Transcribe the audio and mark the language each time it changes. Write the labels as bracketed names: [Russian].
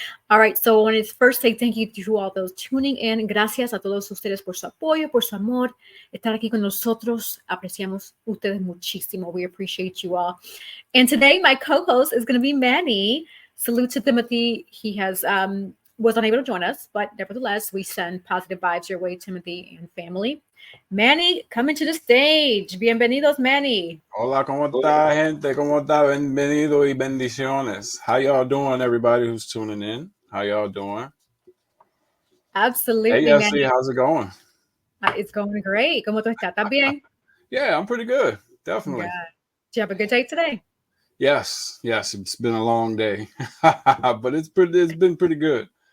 [English] All right, so I want to first say thank you to all those tuning in. [Spanish] Gracias a todos ustedes por su apoyo, por su amor, estar aquí con nosotros. Apreciamos ustedes muchísimo. [English] We appreciate you all. And today, my co-host is going to be Manny. Salute to Timothy. He was unable to join us, but nevertheless, we send positive vibes your way, Timothy and family. Manny, coming to the stage. [Spanish] Bienvenidos, Manny. Hola, ¿cómo está, gente? ¿Cómo está? Bienvenido y bendiciones. [English] How y'all doing, everybody who's tuning in? How y'all doing? Absolutely, Hey, Yessi, how's it going? It's going great. [Spanish] ¿Cómo tú estás? ¿Estás bien? [English] Yeah, I'm pretty good. Definitely. Yeah. Did you have a good day today? Yes. It's been a long day, but it's been pretty good.